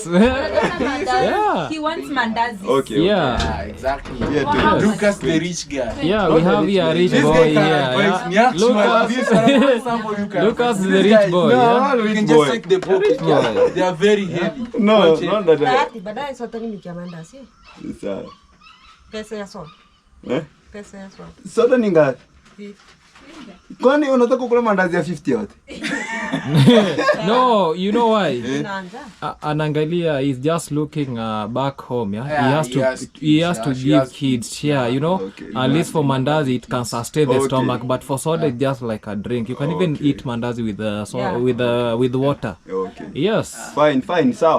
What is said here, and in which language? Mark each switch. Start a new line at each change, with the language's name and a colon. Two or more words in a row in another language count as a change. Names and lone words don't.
English: Yeah. He wants mandazi. Okay. Yeah. Yeah, exactly. Wow. Lucas the rich guy. Yeah, we have here a rich This boy guy here. can advise me. Yeah. Actually, this Lucas, somebody you can Lucas advise. is the This rich guy- boy. No, Yeah. You can just take the pocket. boy. Yeah. They are very heavy. No, Watch it. not that.
Swahili: Bahati baadaye sote nimekia mandazi. Pesa ya soda. Pesa ya soda. Soda ni ngapi? Kwani unataka kukula mandazi ya 50 yote?
English: No, you know why?
Swahili: Naanza.
English: Anangalia is just looking back home. Yeah, Yeah, he has to she give has kids share. You know, Okay, at least for mandazi it can sustain the Okay. stomach, but for soda it's just like a drink. You can even eat mandazi with with water. Okay. Yes. Fine, sawa.